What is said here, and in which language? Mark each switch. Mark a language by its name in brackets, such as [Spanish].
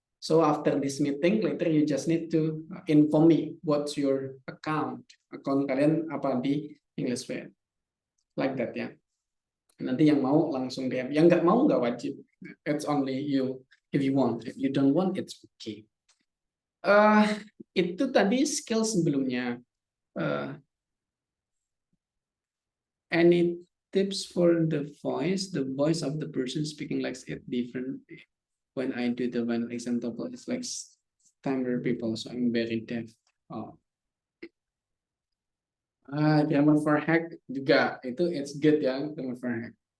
[English] So after this meeting later you just need to inform me what's your account [Indonesian] kalian apa di [English] Englishway. Like that ya. [Indonesian] Nanti yang mau langsung DM, yang nggak mau nggak wajib. [English] It's only you if you want. If you don't want, it's okay. [Indonesian] Itu tadi skill sebelumnya. [English] Any tips for the voice of the person speaking like it differently? when I do the final exam TOEFL, it's like standard people, so I'm very deaf. Grammar for hack [Indonesian] juga itu [English] it's good ya, grammar for hack.